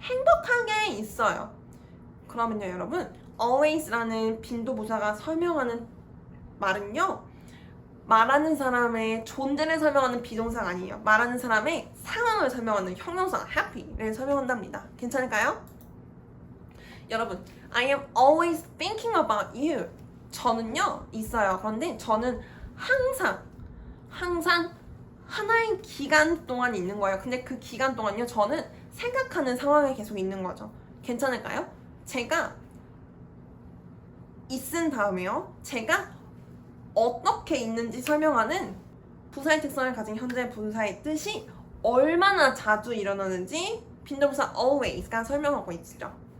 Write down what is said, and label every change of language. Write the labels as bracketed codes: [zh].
[ko] 행복하게 있어요. 그러면요, 여러분, always라는 빈도부사가 설명하는 말은요, 말하는 사람의 존재를 설명하는 비동사가 아니에요. 말하는 사람의 상황을 설명하는 형용사 happy를 설명한답니다. 괜찮을까요? [en] 여러분, I am always thinking about you. [ko] 저는요, 있어요. 그런데 저는 항상 하나의 기간 동안 있는 거예요. 근데 그 기간 동안요, 저는 생각하는 상황에 계속 있는 거죠. 괜찮을까요? 제가 있은 다음에요, 제가 어떻게 있는지 설명하는 부사의 특성을 가진 현재 분사의 뜻이 얼마나 자주 일어나는지 빈도부사 always가 설명하고 있죠.